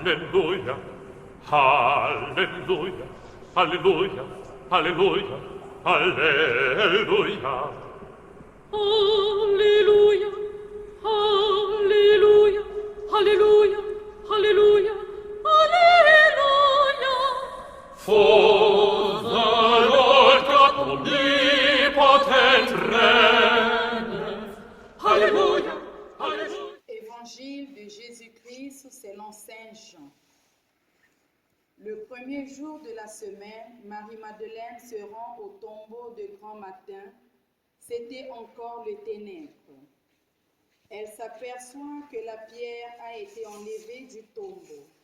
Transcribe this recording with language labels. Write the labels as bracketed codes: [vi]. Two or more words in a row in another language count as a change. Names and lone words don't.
[la] Alleluia, Alleluia, Alleluia, Alleluia, Alleluia. Alleluia, Alleluia, Alleluia, Alleluia, Alleluia. [en] For the Lord God omnipotent reigneth. [la] Alleluia, Alleluia. [fr] Évangile de Jésus-Christ selon Saint Jean. Le premier jour de la semaine, Marie-Madeleine se rend au tombeau de grand matin. C'était encore le ténèbre. Elle s'aperçoit que la pierre a été enlevée du tombeau.